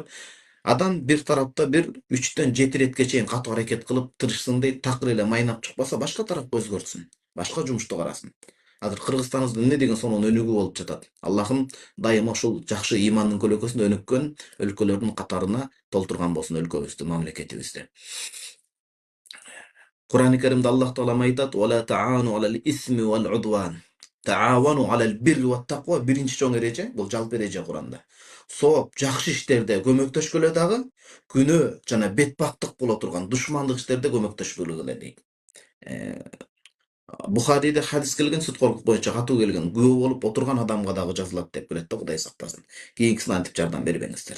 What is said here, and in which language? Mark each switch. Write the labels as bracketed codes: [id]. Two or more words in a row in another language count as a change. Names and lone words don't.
[ky] Адам бир тарапта бир 3-7 иретке чейин катуу аракет кылып тырышсын дейт, такыр эле майнап чыкпаса, башка тарапка өзгөртсүн. Башка жумушту карасын. Азыр Кыргызстаныбызда эмне деген сонун өнүгүү болуп жатат. Аллахым дайыма ушул жакшы ыймандын көлөкөсүндө өнүккөн өлкөлөрдүн катарына толтурган болсун өлкөбүздү, мамлекетибизди. Кур'ан-ы Каримде Аллах Таала айтат: [ar] "ولا تعاونوا على الإثم والعدوان. وتعاونوا على البر والتقوى" [ky] биринчи чоң эреже, бул жалпы эреже Кур'анда. Сооп, жакшы иштерде көмөктөшкөлө дагы, күнөө жана бетбактык боло турган душмандык иштерде көмөктөшпөгүлө дейт. Бухариде хадис келген, сүткорлук боюнча катуу келген. Күбө болуп отурган адамга дагы жазылат деп келет да, Кудай сактасын. Кийинкисин антип жардам бербеңиздер.